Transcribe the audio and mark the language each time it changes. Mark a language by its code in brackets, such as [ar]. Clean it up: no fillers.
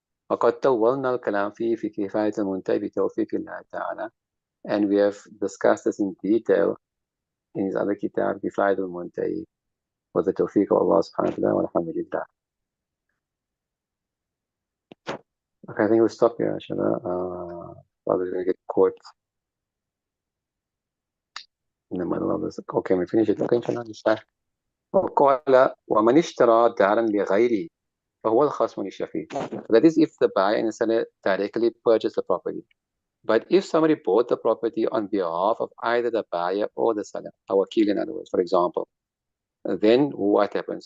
[ar] وقد طولنا الكلام فيه في كفاية المنتهي بتوفيق الله تعالى, [en] and we have discussed this in detail in his other kitab كفاية المنتهي with the توفيق of Allah subhanahu wa ta'ala [ar] والحمد لله. [en] Okay, I think we'll stop here, inshallah. Probably going to get caught in the middle of this. Okay, we finish it. Okay, inshallah. [ar] وقال ومن اشترى دارا لغيره فهو الخصم للشفيع. [en] That is if the buyer and the seller directly purchase the property. But if somebody bought the property on behalf of either the buyer or the seller, a wakil in other words, for example, then what happens?